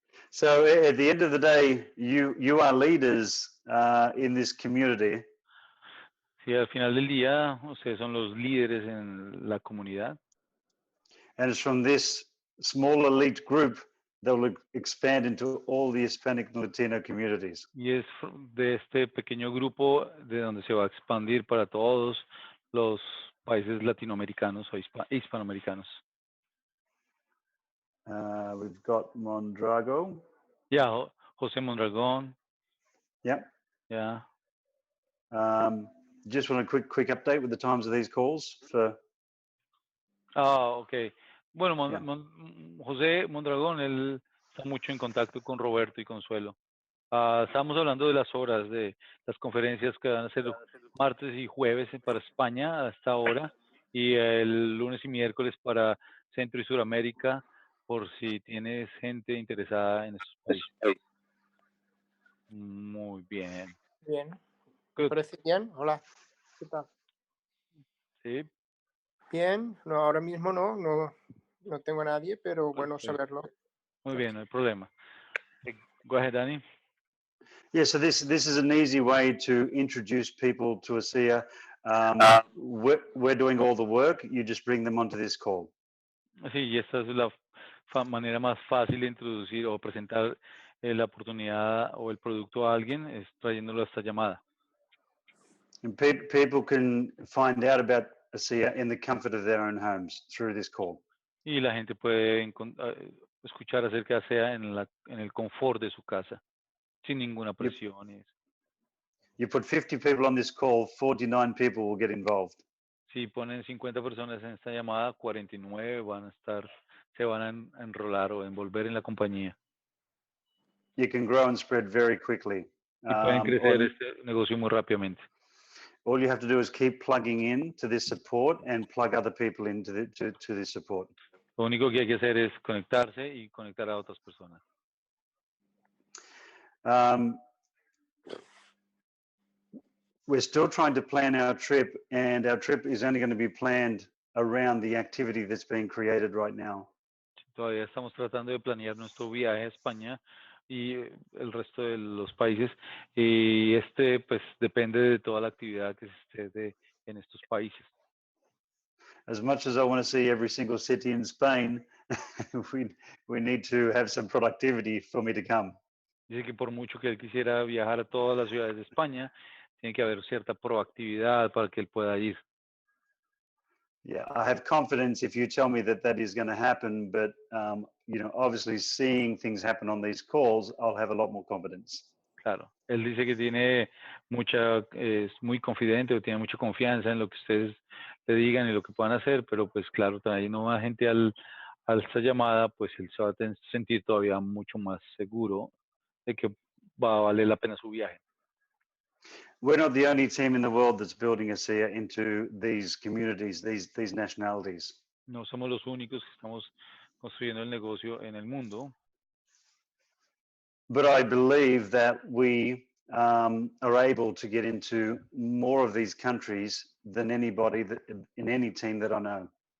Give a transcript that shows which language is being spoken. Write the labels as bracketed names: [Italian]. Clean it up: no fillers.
[English] So at the end of the day, you are leaders in this community. [Spanish] Sí, al final del día, ustedes son los líderes en la comunidad. [English] And it's from this small elite group that will expand into all the Hispanic and Latino communities. [Spanish] Y es de este pequeño grupo de donde se va a expandir para todos los países latinoamericanos o hispanoamericanos. [English] We've got Mondrago. Yeah, José Mondragón. Yep. Yeah. Just want a quick update with the times of these calls for. Okay. [Spanish] Bueno, José Mondragón, él está mucho en contacto con Roberto y Consuelo. Estamos hablando de las horas de las conferencias que van a ser martes y jueves para España hasta ahora y el lunes y miércoles para Centro y Suramérica por si tienes gente interesada en estos países. Muy bien. Bien. ¿Me parece bien? Hola. ¿Qué tal? Sí. Bien. No, ahora mismo no tengo a nadie, pero bueno saberlo. Muy bien, no hay problema. [English] Go ahead, [Spanish] Dani. [English] Yeah, so this is an easy way to introduce people to ASEA. We're doing all the work. You just bring them onto this call. [Spanish] Sí, y esta es la manera más fácil de introducir o presentar la oportunidad o el producto a alguien, es trayéndolo a esta llamada. [English] And people can find out about ASEA in the comfort of their own homes through this call. [Spanish] Y la gente puede escuchar acerca de ASEA en el confort de su casa, sin ninguna presión. [English] You put 50 people on this call, 49 people will get involved. [Spanish] Si ponen 50 personas en esta llamada, 49 se van a enrolar o envolver en la compañía. [English] You can grow and spread very quickly. [Spanish] Y pueden crecer este negocio muy rápidamente. [English] All you have to do is keep plugging in to this support and plug other people into to this support. [Spanish] Lo único que hay que hacer es conectarse y conectar a otras personas. [English] We're still trying to plan our trip, and our trip is only going to be planned around the activity that's being created right now. [Spanish] Todavía estamos tratando de planear nuestro viaje a España y el resto de los países, y pues depende de toda la actividad que se esté en estos países. [English] As much as I want to see every single city in Spain, we need to have some productivity for me to come. [Spanish] Dice que por mucho que él quisiera viajar a todas las ciudades de España, tiene que haber cierta proactividad para que él pueda ir. [English] Yeah, I have confidence if you tell me that is going to happen, but obviously seeing things happen on these calls, I'll have a lot more confidence. [Spanish] Claro, él dice que es muy confidente o tiene mucha confianza en lo que ustedes le digan y lo que puedan hacer, pero pues claro, también no más gente a esta llamada, pues él se va a sentir todavía mucho más seguro de que va a valer la pena su viaje. [English] We're not the only team in the world that's building ASEA into these communities, these nationalities. [Spanish] No somos los únicos que estamos construyendo el negocio en el mundo. [English] But I believe that we are able to get into more of these countries than anybody in any team that I know.